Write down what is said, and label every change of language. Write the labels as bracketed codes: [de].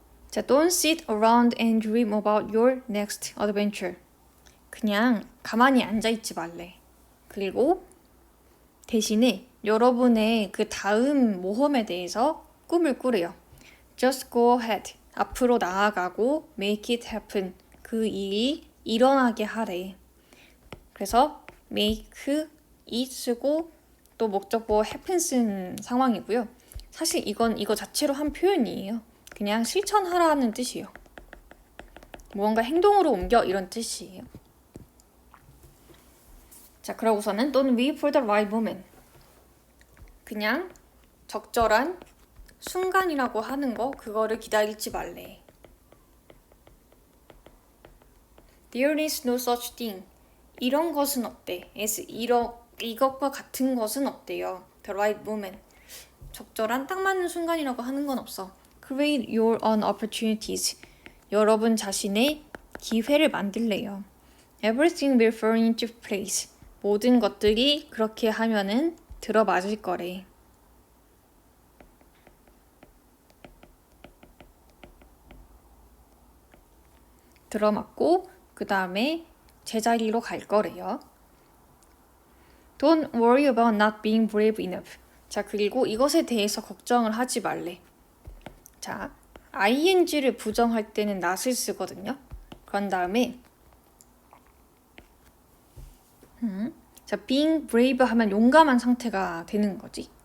[en] 자, don't sit around and dream about your next adventure. [ko] 그냥 가만히 앉아있지 말래. 그리고 대신에 여러분의 그 다음 모험에 대해서 꿈을 꾸래요. [en] Just go ahead. [ko] 앞으로 나아가고 [en] make it happen. [ko] 그 일이 일어나게 하래. 그래서 [en] make it [ko] 쓰고 또 목적보 happen 쓴 상황이고요. 사실 이거 자체로 한 표현이에요. 그냥 실천하라는 뜻이에요. 무언가 행동으로 옮겨 이런 뜻이에요. [en] 자, [ko] 그러고서는 [en] don't wait for the right moment. [ko] 그냥 적절한 순간이라고 하는 거, 그거를 기다리지 말래. [en] There is no such thing. [ko] 이런 것은 없대. as 이것과 같은 것은 없대요. [en] The right moment. [ko] 적절한 딱 맞는 순간이라고 하는 건 없어. [en] Create your own opportunities. [ko] 여러분 자신의 기회를 만들래요. [en] Everything will fall into place. [ko] 모든 것들이 그렇게 하면은 들어맞을 거래. 들어맞고 그 다음에 제자리로 갈 거래요. [en] Don't worry about not being brave enough. [ko] 자, 그리고 이것에 대해서 걱정을 하지 말래. 자, ing를 부정할 때는 not을 쓰거든요. 그런 다음에 자, [en] being brave [ko] 하면 용감한 상태가 되는 거지.